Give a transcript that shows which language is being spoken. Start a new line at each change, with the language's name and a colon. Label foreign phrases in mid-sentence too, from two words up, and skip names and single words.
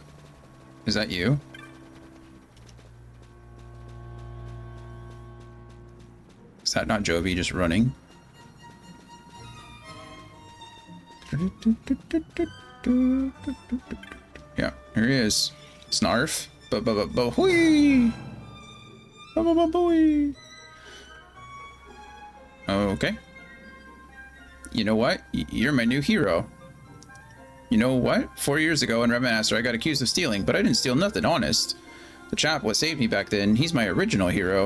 English: Is that you? Is that not Jovi just running? Yeah, here he is. Snarf. Ba-ba-ba-ba-hoo-wee! Ba-ba-ba-ba-wee! Okay. You know what? You're my new hero. You know what? 4 years ago in Remaster, I got accused of stealing, but I didn't steal nothing, honest. The chap what saved me back then, he's my original hero.